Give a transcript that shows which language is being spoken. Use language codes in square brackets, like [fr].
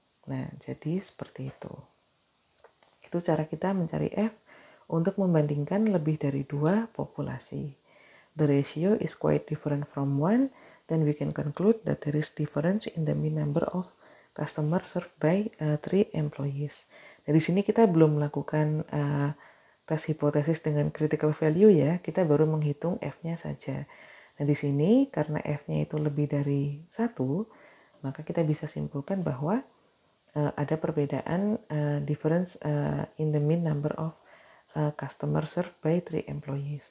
[id] Nah, jadi seperti itu. Itu cara kita mencari F untuk membandingkan lebih dari 2 populasi. [en] The ratio is quite different from 1, then we can conclude that there is difference in the mean number of customers served by 3 employees. [id] Nah, di sini kita belum melakukan tes hipotesis dengan critical value ya, kita baru menghitung F-nya saja. Nah, di sini karena F-nya itu lebih dari 1, maka kita bisa simpulkan bahwa ada perbedaan [en] difference in the mean number of customer served by 3 employees.